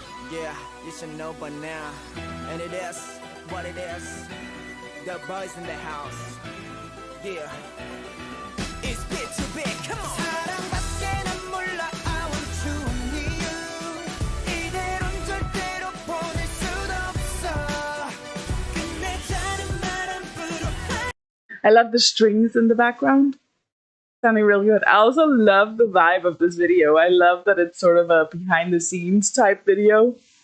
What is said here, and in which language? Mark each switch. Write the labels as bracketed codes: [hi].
[en] Yeah, you should know by now. And it is what it is. The boys in the house. Yeah. It's BTOB, come on. [ko] 사랑밖에 난 몰라, [en] I want you and you. [ko] 이대로는 절대로 보낼 순 없어. 끝내자는 말 함부로 [en] I love the strings in the background. Sounding really good. I also love the vibe of this video. I love that it's sort of a behind the scenes type video.